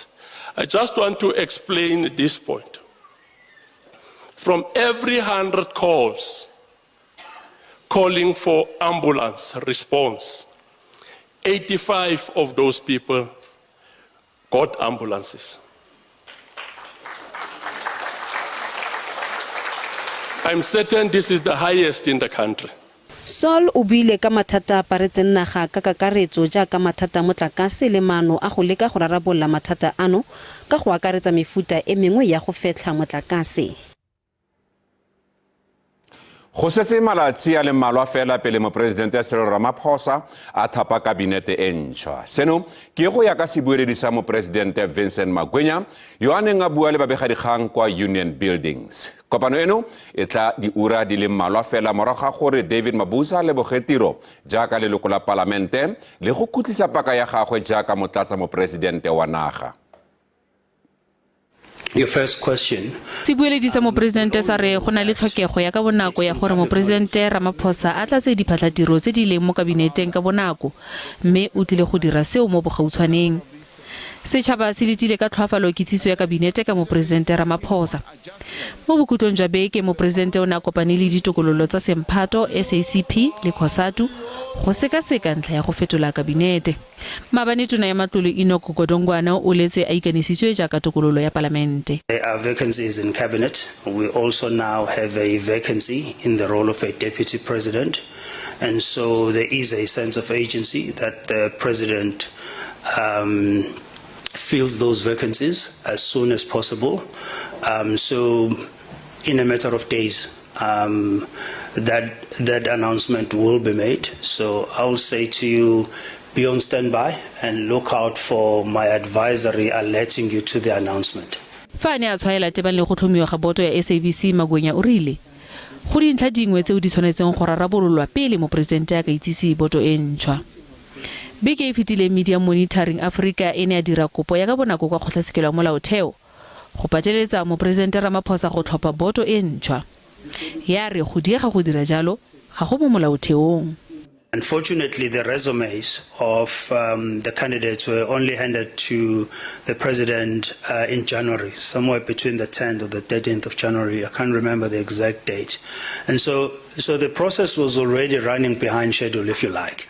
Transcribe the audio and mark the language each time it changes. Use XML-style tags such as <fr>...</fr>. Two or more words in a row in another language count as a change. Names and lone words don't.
<en>I just want to explain this point. From every 100 calls calling for ambulance response, 85 of those people got ambulances. I'm certain this is the highest in the country.</en> <tn>Sol o buile ka mathata a paretseng naga ka kakaretso jaaka mathata motlakase le maano a go leka go rarabolola mathata ano ka go akaretsa mefuta e mengwe ya go fetlha motlakase. Go setse malatsi a le mmalwa fela pele moporesidente Cyril Ramaphosa a thapa kabinete e ntšhwa. Seno ke go ya ka sebueledi sa moporesidente Vincent Magwenya yo a neng a bua le babegadikgang kwa Union Buildings. Kopano eno e tla diura di le mmalwa fela morago ga gore David Mabuza le bogetiro jaaka leloko la palamente le go kutlisa paka ya gagwe jaaka motlatsa moporesidente wa naga.</tn> <en>Your first question.</en> <tn>Sebueledi sa moporesidente sa re go na le tlhokego ya ka bonako ya gore moporesidente Ramaphosa a tlatse diphatlatiro tse di leng mo kabineteng ka bonako mme o tlile go dira seo mo bogautshwaneng. setšhaba se letile ka tlhoafalo kitsiso ya kabinete ka moporesidente Ramaphosa. Mo bokutlong jwa beke moporesidente o ne a kopane le ditokololo tsa Semphato, SACP le COSATU go sekaseka ntlha ya go fetola kabinete. Maabane tona ya matlole Enoch Godongwana o letse a ikanisitswe jaaka tokololo ya palamente.</tn> <en>There are vacancies in cabinet. We also now have a vacancy in the role of a deputy president. And so there is a sense of agency that the president fills those vacancies as soon as possible. So in a matter of days, that announcement will be made. So I will say to you, be on standby and look out for my advisory alerting you to the announcement.</en> <tn>Fa ne a tshwaela tebang le go tlhomiwa ga boto ya SABC Magwenya o rile go dintlha dingwe tseo di tshwanetseng go rarabololwa pele moporesidente a ka itsise boto e ntšhwa. Beke e fetile Media Monitoring Africa e ne a dira kopo ya ka bonako kwa kgotlatshekelo ya molaotheo go pateletsa moporesidente Ramaphosa go tlhopha boto e ntšhwa. Ya re go diega go dira jalo ga go mo molaotheong.</tn> <en>Unfortunately, the resumes of the candidates were only handed to the president in January, somewhere between the 10th or the 13th of January. I can't remember the exact date. And so the process was already running behind schedule, if you like.</en>